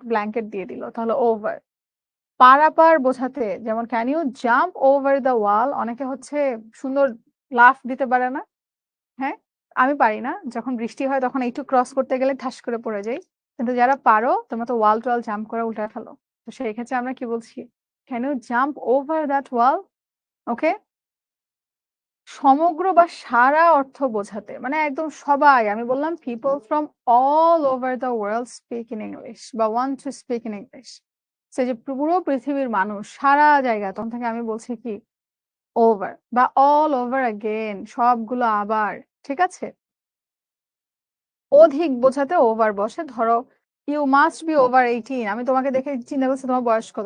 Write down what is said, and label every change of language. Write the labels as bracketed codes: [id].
[bn] Blanket দিয়ে দিল, তাহলে ওভার। পারাপার বোঝাতে, যেমন [en] can you jump over the wall, [bn] অনেকে হচ্ছে সুন্দর লাফ দিতে পারে না, হ্যাঁ, আমি পারি না। যখন বৃষ্টি হয় তখন একটু ক্রস করতে গেলে ঠাস করে পড়ে যাই। কিন্তু যারা পারো তোমরা তো ওয়াল-টোয়াল জাম্প করে উঠায় ফেলো। তো সেই ক্ষেত্রে আমরা কি বলছি? [en] "Can you jump over that wall?" Okay? [bn] সমগ্র বা সারা অর্থ বোঝাতে। মানে একদম সবাই আমি বললাম [en] people from all over the world speak in English [bn] বা [en] want to speak in English. [bn] So এই যে পুরো পৃথিবীর মানুষ সারা জায়গায় তখন থেকে আমি বলছি কি over বা [en] all over again [bn] সবগুলো আবার। ঠিক আছে? অধিক বোঝাতে ওভার বসে। ধরো [en] "You must be over 18" [bn] আমি তোমাকে দেখে চিন্তা করছি তোমার বয়স কত?